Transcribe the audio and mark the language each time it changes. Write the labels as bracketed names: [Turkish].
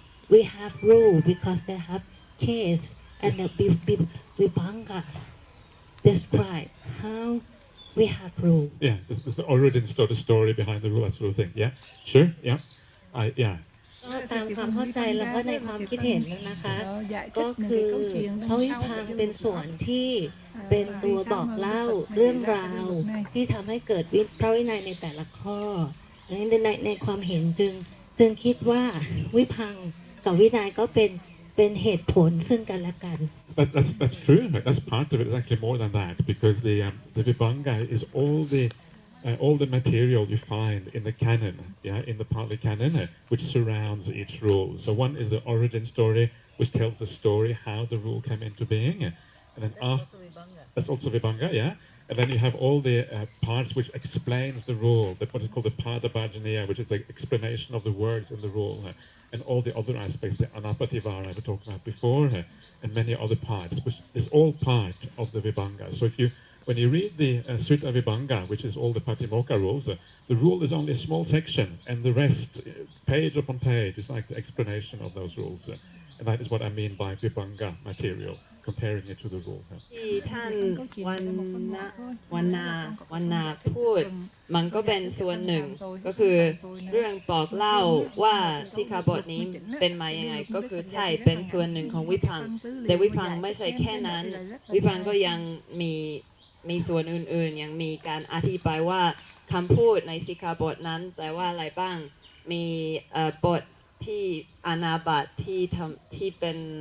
[English] We have rule because they have case, and the Vibhanga describe how we have rule. Yeah, there's already the story behind the rule, that sort of thing. Yeah, sure, yeah, yeah. [Thai] ก็ตามความเข้าใจแล้วก็ในความคิดเห็นนะคะก็คือพระวิพังค์เป็นส่วนที่เป็นตัวบอกเล่าเรื่องราวที่ทำให้เกิดพระวินัยในแต่ละข้อในความเห็นจึงคิดว่าวิพังค์กับวินัยก็เป็น เป็นเหตุผลซึ่งกันและกัน [English] That's true. That's part of it. It's actually more than that because the Vibhanga is all the material you find in the canon, in the Pali canon, which surrounds each rule. So one is the origin story, which tells the story how the rule came into being, and then after that's also Vibhanga, and then you have all the parts which explains the rule, what is called the Padabhajaniya, which is the explanation of the words in the rule, and all the other aspects, the Anapativara we talked about before, and many other parts, which is all part of the Vibhanga. So when you read the Sutta Vibhanga, which is all the Patimokkha rules, the rule is only a small section, and the rest, page upon page, is like the explanation of those rules. And that is what I mean by Vibhanga material, comparing it to the rule. [Thai] ที่ท่านวันนาพูดมันก็เป็นส่วนหนึ่งก็คือเรื่องบอกเล่าว่าสิกขาบทนี้เป็นมายังไงก็คือใช่เป็นส่วนหนึ่งของวิพังค์แต่วิพังค์ไม่ใช่แค่นั้นวิพังค์ก็ยังมีส่วนอื่นๆยังมีการอธิบายว่าคำพูดในสิกขาบทนั้นแปลว่าอะไรบ้างมีบทที่อานาบัติที่เป็น